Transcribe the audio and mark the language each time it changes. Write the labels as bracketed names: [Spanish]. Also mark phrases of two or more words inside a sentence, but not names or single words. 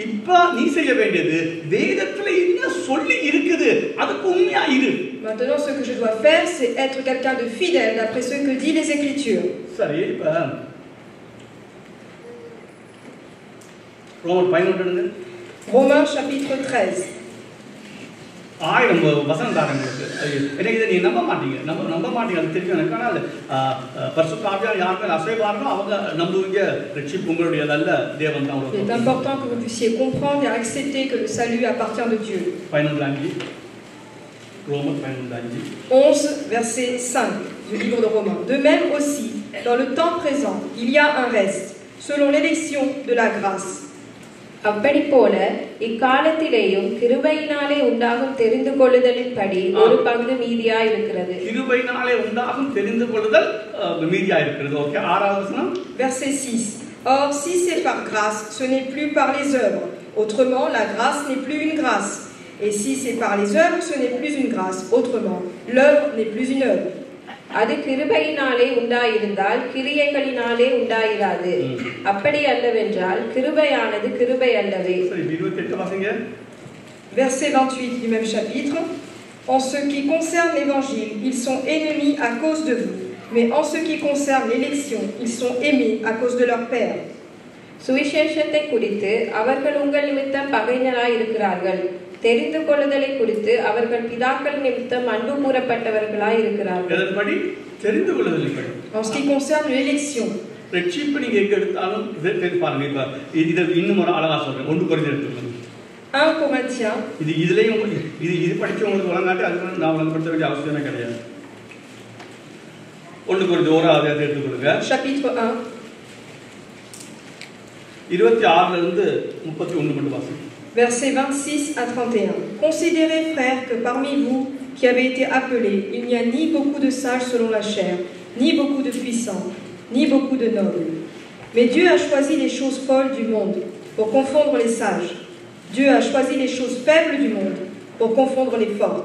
[French] Maintenant, ce que je dois faire, c'est être quelqu'un de fidèle d'après ce que dit les Écritures. Romains chapitre 13. [Tamil] எனக்கு இதை நீங்க நம்ப மாட்டீங்க, அது தெரியும் எனக்கு. ஆனால் பரிசுத்த ஆவியானவர் யார் மேல் அசைவாரோ அவங்க நம்புவீங்க. ரட்சிப்பு உங்களுடையதல்ல, தேவன் தான். [French] Il est important que vous puissiez comprendre et accepter que le salut appartient de Dieu. 11 Romains 11 verset 5 du livre de Romains. De même aussi, dans le temps présent, il y a un reste, selon l'élection de la grâce. [Tamil] அப்படி போல இக்காலத்திலேயும் கிருபையினாலே உண்டாகும் தெரிந்து கொள்ளுதலின்படி ஒரு பங்கு மீதியாய் இருக்கிறது. கிருபையினாலே உண்டாகும் தெரிந்து கொள்ளுதல் மீதியாய் இருக்கிறது. ஓகே, 6வது வசனம். [French] Verset 6. Or si c'est par grâce, ce n'est plus par les œuvres. Autrement, la grâce n'est plus une grâce. Et si c'est par les œuvres, ce n'est plus une grâce. Autrement, l'œuvre n'est plus une œuvre. [Tamil] அது கிருபையினாலே உண்டாயிருந்தால் கிரியைகளினாலே உண்டாயிராது. அப்படி அல்லவென்றால் கிருபையானது கிருபை அல்லவே. [French] Verset 28 du même chapitre. En ce qui concerne l'évangile, ils sont ennemis à cause de vous, mais en ce qui concerne l'élection, ils sont aimés à cause de leur père. [Tamil] சுவிசேஷத்தை குறித்து அவர்கள் உங்கள் நிமித்தம் பகைஞராய் இருக்கிறார்கள். தெரிந்து கொள்ளுதலை குறித்து அவர்கள் பிதாக்கள் நிமித்தம் அன்பு கூறப்பட்டவர்களாய் இருக்கிறார்கள். [French] En ce qui concerne l'élection, [Tamil] ரட்சிப்பு நீங்க எங்க எடுத்தாலும் பாருங்க. இப்ப இது இன்னும் ஒரு அழகா சொல்றேன். 1 கொரிந்தியர் எடுத்துக்கோங்க. [French] 1 Corinthiens. [Tamil] இதுலயும் இது படிச்சவங்களுக்கு வழங்காட்டி அது நான் வழங்கப்படுத்த வேண்டிய அவசியமே கிடையாது. 1 கொரிந்தியர் 1வது அதிகாரத்தை எடுத்துக்கொள்ளுங்க. [French] Chapitre 1 [Tamil] 26 இருந்து 31 மட்டும் வாசிங்க. [French] Versets 26 à 31. Considérez, frères, que parmi vous qui avez été appelés, il n'y a ni beaucoup de sages selon la chair, ni beaucoup de puissants, ni beaucoup de nobles. Mais Dieu a choisi les choses folles du monde pour confondre les sages. Dieu a choisi les choses faibles du monde pour confondre les fortes.